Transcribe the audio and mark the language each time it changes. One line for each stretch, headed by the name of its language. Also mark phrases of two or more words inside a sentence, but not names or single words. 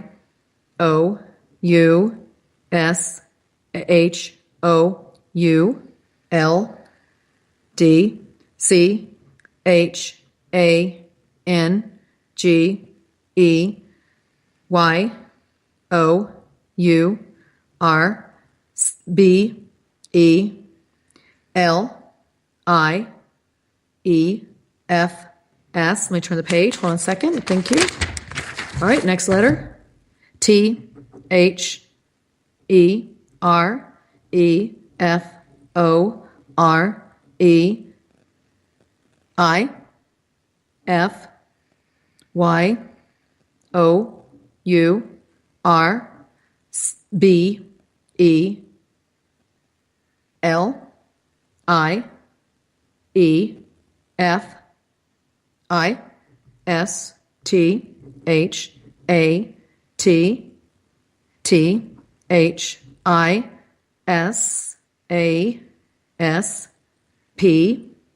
English: O U S H O U L D C H A N G E Y O U R B E L I E F S. Let me turn the page. Hold on a second. Thank you. All right, next letter. T H E R E F O R E I F Y O U R B E L I E F I S T H A T T H I S A S P